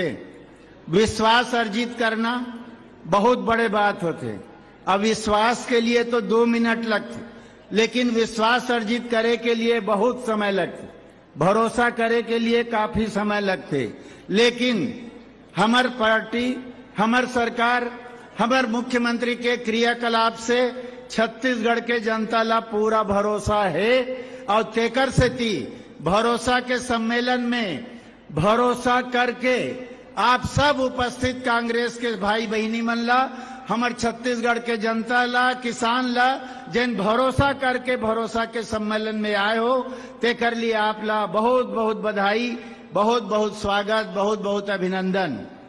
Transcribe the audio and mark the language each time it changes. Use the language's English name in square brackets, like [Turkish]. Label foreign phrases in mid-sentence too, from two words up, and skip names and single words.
[Chhattisgarhi] विश्वास अर्जित करना बहुत बड़े बात होते। अब विश्वास के लिए तो 2 मिनट लगते, लेकिन विश्वास अर्जित करे के लिए बहुत समय लगते, भरोसा करे के लिए काफी समय लगते। लेकिन हमार पार्टी, हमार सरकार, हमार मुख्यमंत्री के क्रियाकलाप से छत्तीसगढ़ के जनता ला पूरा भरोसा है। और तेकर से भरोसा के सम्मेलन में भरोसा करके आप सब उपस्थित कांग्रेस के भाई बहनी मन ला, हमार छत्तीसगढ़ के जनता ला, किसान ला, जिन भरोसा करके भरोसा के सम्मेलन में आए हो, ते कर लिए आप ला बहुत बहुत बधाई, बहुत बहुत स्वागत, बहुत बहुत अभिनंदन।